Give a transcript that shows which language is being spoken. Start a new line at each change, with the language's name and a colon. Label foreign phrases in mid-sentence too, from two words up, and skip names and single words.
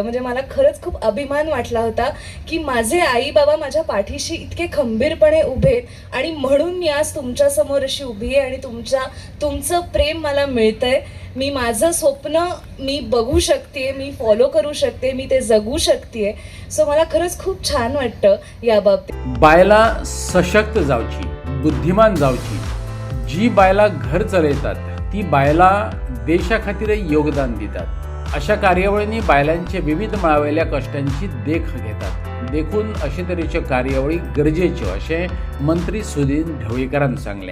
Marathi: म्हणजे मला खरंच खूप अभिमान वाटला होता की माझे आई बाबा माझ्या पाठीशी इतके खंबीरपणे उभे आणि म्हणून मी आज तुमच्यासमोर अशी उभी आहे आणि तुमचं प्रेम मला मिळतंय. मी माझं स्वप्न मी बघू शकते, मी फॉलो करू शकते, मी ते जगू शकते. सो मला खरंच खूप छान वाटतं या बाबतीत.
Konkani: बायला सशक्त जावची, बुद्धिमान जावची. जी बायला घर चलयतात ती बायला देशा खातीर योगदान दितात. अशा कार्यावळींनी बायलांचे विविध मळावेल्या कश्टांची देख घेतात. देखून अशे तरेच्यो कार्यावळी गरजेच्यो अशें मंत्री सुदीन ढवळीकरान सांगलें.